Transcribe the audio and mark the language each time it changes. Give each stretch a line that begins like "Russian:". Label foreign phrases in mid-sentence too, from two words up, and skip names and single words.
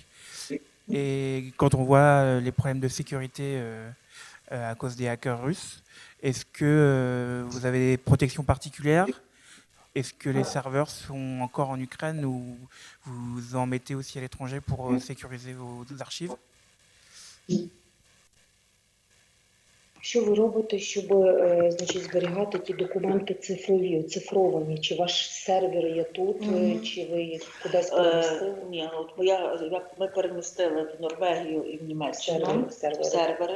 French: Et quand on voit les problèmes de sécurité à cause des hackers russes, est-ce que vous avez des protections particulières? Est-ce que les serveurs sont encore en Ukraine ou vous en mettez aussi à l'étranger pour sécuriser vos archives?
Ukrainian: Що ви робите, щоб значить, зберігати ті документи цифровані? Чи ваш сервер є тут, чи ви їх кудись перемістили? Ні, от ми перемістили в Норвегію і в Німеччину сервери.